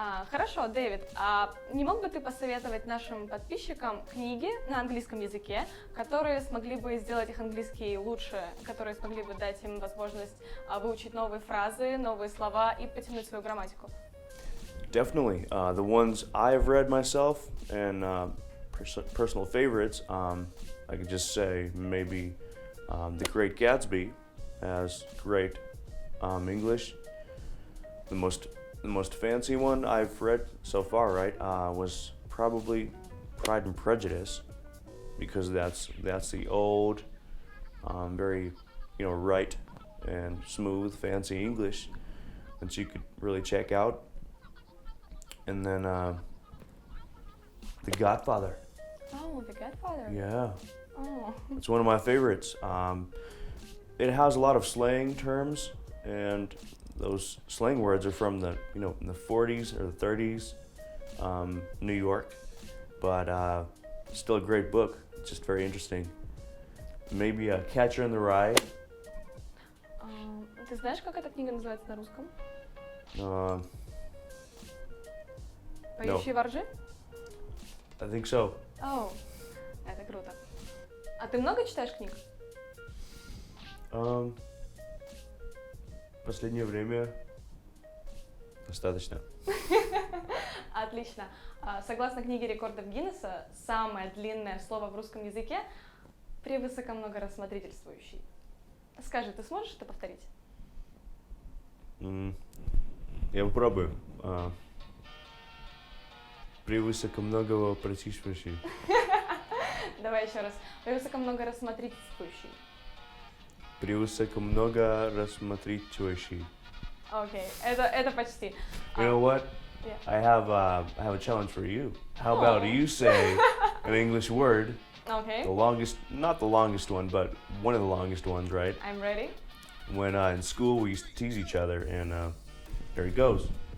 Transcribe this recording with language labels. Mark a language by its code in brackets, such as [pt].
[ru] Хорошо, Дэвид, не мог бы ты посоветовать нашим подписчикам книги на английском языке, которые смогли бы сделать их английский лучше, которые смогли бы дать им возможность выучить новые фразы, новые слова и потянуть свою грамматику? [en] Definitely. The ones I've read myself and personal favorites, I could just say maybe The Great Gatsby has great English. The most fancy one I've read so far, right, was probably Pride and Prejudice, because that's the old, very, right and smooth, fancy English that you could really check out. And then The Godfather. Oh, The Godfather. Yeah, Oh. it's one of my favorites. It has a lot of slang terms, and those slang words are from the, in the 40s or the 30s, New York. But still a great book. It's just very interesting. Maybe Catcher in the Rye. [ru] Ты знаешь, как эта книга называется на русском? Поющие воржи? [en] I think so. [ru] О, это круто. А ты много читаешь книг? Последнее время достаточно. Отлично. Согласно книге рекордов Гиннесса, самое длинное слово в русском языке превысокомногорассмотрительствующий. Скажи, ты сможешь это повторить? Я попробую. Превысокомногорассмотрительствующий. Давай еще раз. Превысокомногорассмотрительствующий. Превысокомногорассмотрительствующий. Окей, это почти. [en] You know what? Yeah. I have a challenge for you. How about you say an English word, [ru] Окей, [en] the longest, not the longest one, but one of the longest ones, right? I'm ready. When in school we used to tease each other, and there it goes.